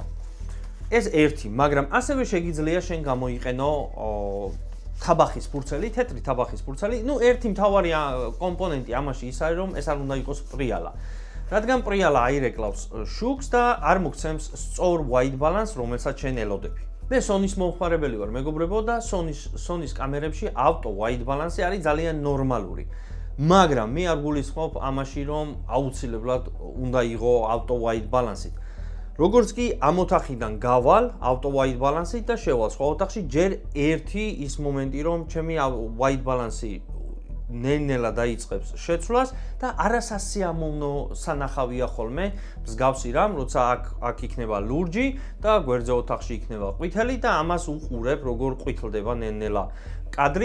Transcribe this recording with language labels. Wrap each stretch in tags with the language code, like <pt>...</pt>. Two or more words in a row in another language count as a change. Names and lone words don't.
<ka>ეს ერთი, მაგრამ ასევე შეგიძლია შენ გამოიყენო თაბახის ფურცელი, თეთრი თაბახის ფურცელი. ერთი მთავარი კომპონენტი ამაში ის არის, რომ ეს არ უნდა იყოს პრიალა. რადგან პრიალა აირეკლავს შუქს და არ მოგცემს სწორ</ka> <en>white balance,</en> <ka>რომელსაც შენ ელოდები. მე Sony-ს მომხმარებელი ვარ, მეგობრებო, და Sony-ს კამერებში</ka> <en>auto white balance</en> <ka>არის ძალიან ნორმალური. მაგრამ მე არ გულისხმობ ამაში, რომ აუცილებლად უნდა იყო</ka> <en>auto white balance-</en> <ka>ით. როგორც კი ამ ოთახიდან გავალ</ka> <en>auto white balance-</en> <ka>ით და შევალ სხვა ოთახში, ჯერ ერთი ის მომენტი, რომ ჩემი</ka> <en>white balance-</en> <ka>ი ნელ-ნელა დაიწყებს შეცვლას და არასასიამოვნო სანახავია ხოლმე მსგავსი რამ, როცა აქ იქნება ლურჯი და გვერდზე ოთახში იქნება ყვითელი და ამას უყურებ, როგორ ყვითლდება ნელ-ნელა კადრი.</ka>